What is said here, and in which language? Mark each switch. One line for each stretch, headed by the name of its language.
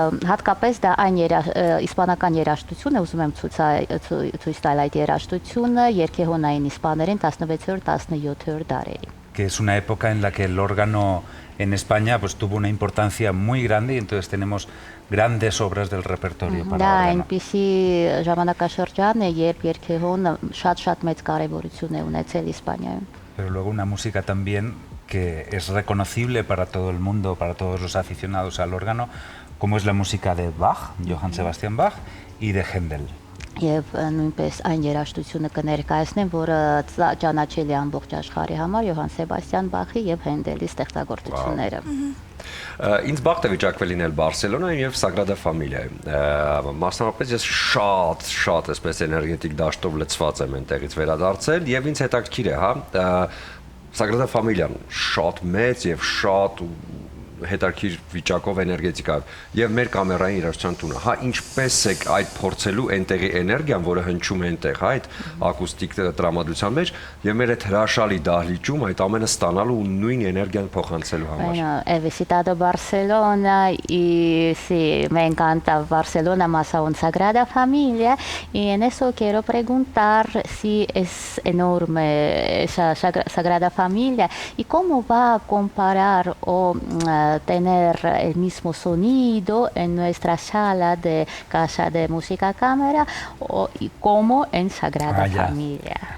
Armenian: Հատկապես դա այն իսպանական երաժշտություն է, ուզում եմ ցույց տալ այդ երաժշտությունը երգեհոնային իսպաներեն 16-17 դարերի։
Spanish: Que es una época en la que el órgano en España pues tuvo una importancia muy grande y entonces tenemos grandes obras del repertorio para
Armenian: Դա
Spanish: órgano.
Armenian: այնպիսի ժամանակաշրջան է, երբ երգեհոնը շատ մեծ կարևորություն է ունեցել Իսպանիայում։
Spanish: Pero luego una música también que es reconocible para todo el mundo, para todos los aficionados al órgano, como es la música de Bach, Johann Sebastian Bach, y de Händel.
Armenian: Եվ նույնպես այն երաժշտությունը կներկայացնեմ, որը ճանաչել է ամբողջ աշխարհի համար Յոհան Սեբաստիան Բախի եւ Հենդելի ստեղծագործությունները։ Ինձ բախտ է վիճակվել լինել Բարսելոնայում եւ Sagrada Familia-ում։ Մասնավորապես ես շատ այսպես էներգետիկ դաշտով լցված եմ այնտեղից վերադարձել եւ ինձ հետաքրքիր է, հա, Sagrada Familia-ն շատ մեծ եւ շատ հետաքրքիր վիճակով էներգետիկայով եւ մեր կամերային երաժշտության տունը, հա, ինչպես է այդ փորձելու այնտեղի էներգիան, որը հնչում է այնտեղ, հա, այդ ակուստիկ տրամադրության մեջ եւ մեր այդ հրաշալի դահլիճում այդ ամենը ստանալու ու նույն էներգիան փոխանցելու համար։
Spanish: Bueno, he visitado Barcelona y sí, me encanta Barcelona más aún Sagrada Familia y en eso quiero preguntar si es enorme esa Sagrada Familia y cómo va a comparar o tener el mismo sonido en nuestra sala de casa de música cámara y como en Sagrada Familia.